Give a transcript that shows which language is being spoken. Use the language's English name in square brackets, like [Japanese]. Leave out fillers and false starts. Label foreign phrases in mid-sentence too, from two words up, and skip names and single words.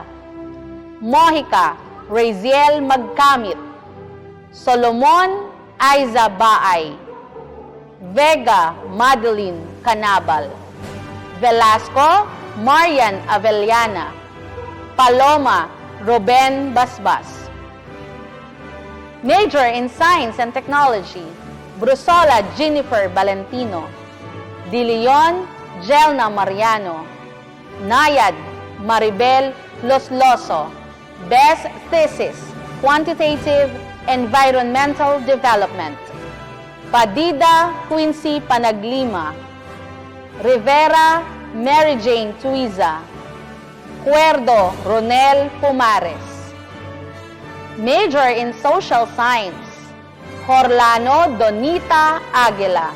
[English] Mojica Raziel Magkamit. Solomon Aiza Baay. Vega Madeline Canabal. Velasco Marian Avellana. Paloma Ruben Basbas. Major in Science and Technology. Brusola Jennifer Valentino. De Leon Jelna Mariano. Nayad Maribel Losloso. Best Thesis, Quantitative Environmental Development. Padida Quincy Panaglima. Rivera Mary Jane Tuiza. Cuerdo Ronel Pumares. Major in Social Science, Horlano Donita Aguila.